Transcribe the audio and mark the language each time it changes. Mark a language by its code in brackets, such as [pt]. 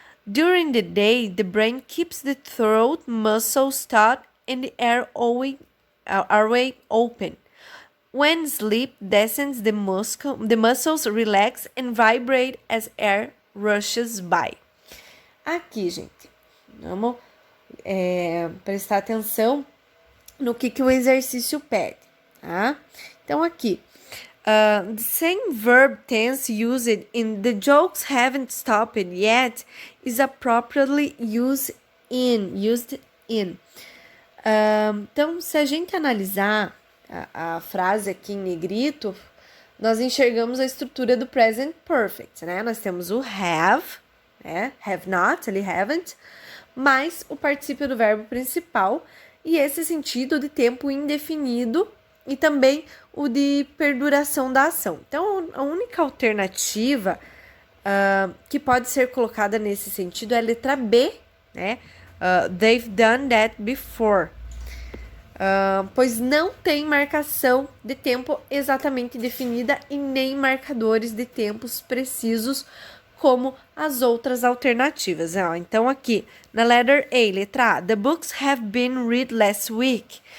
[en] During the day, the brain keeps the throat muscles taut and the airway open. When sleep descends, the muscles relax and vibrate as air rushes by. [pt] Aqui, gente, vamos prestar atenção no que o exercício pede, tá? Então, aqui, [en] the same verb tense used in the jokes haven't stopped yet is appropriately used in. [pt] Então, se a gente analisar a frase aqui em negrito, nós enxergamos a estrutura do present perfect, né? Nós temos o have, né? Have not, ele haven't, mais o particípio do verbo principal e esse sentido de tempo indefinido e também o de perduração da ação. Então, a única alternativa que pode ser colocada nesse sentido é a letra B, né? [en] They've done that before. [pt] Pois não tem marcação de tempo exatamente definida e nem marcadores de tempos precisos como as outras alternativas. Então, aqui, na [en] letter A, [pt] letra A, [en] the books have been read last week.